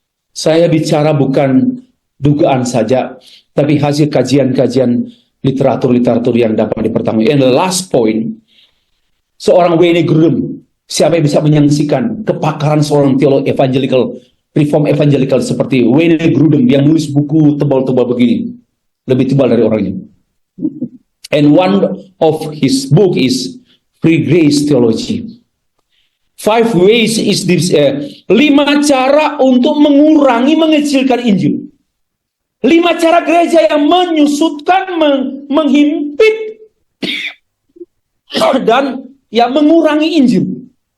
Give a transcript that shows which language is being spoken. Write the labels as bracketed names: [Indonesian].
[Indonesian] Saya bicara bukan dugaan saja, tapi hasil kajian-kajian literatur yang dapat dipertanggungjawabkan. [English] And the last point, [Indonesian] seorang Wayne Grudem, siapa yang bisa menyaksikan kepakaran seorang teolog reform evangelical seperti Wayne Grudem yang nulis buku tebal-tebal begini, lebih tebal dari orangnya. [English] And one of his book is Free Grace Theology. 5 ways is this, [Indonesian] 5 cara untuk mengecilkan Injil. 5 cara gereja yang menyusutkan, menghimpit, dan yang mengurangi Injil.